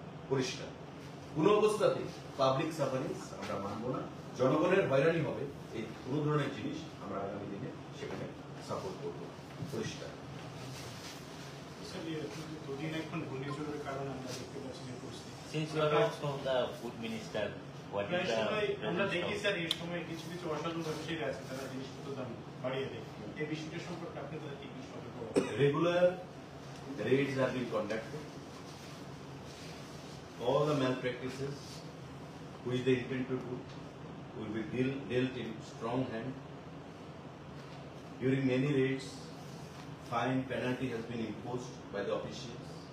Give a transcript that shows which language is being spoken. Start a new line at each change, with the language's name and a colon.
Bangla: পরিষ্কার, কোন অবস্থাতেই পাবলিক সাফারিংস আমরা মানব না। জনগণের হয়রানি হবে, এই কোন ধরনের জিনিস আমরা আগামী দিনে সেখানে সাপোর্ট করব। পরিষ্কার। দুদিন এখন ঘূর্ণিঝড়ের কারণে আমরা দেখতে পাচ্ছি যে পরিস্থিতি
English: Since you are also the food minister, what is the
Bangla: আমরা দেখি
English: present
Bangla: স্যার এই সময় কিছু কিছু অসাধু ব্যবসায়ী আছে তারা জিনিসপত্র দাম বাড়িয়ে দেয়। এই বিষয়টা সম্পর্কে আপনি তাদের কি কি সতর্ক করবেন?
English: Regular raids are being conducted. All the malpractices which they intend to do will be dealt in strong hand. During many raids, fine penalty has been imposed by the officials.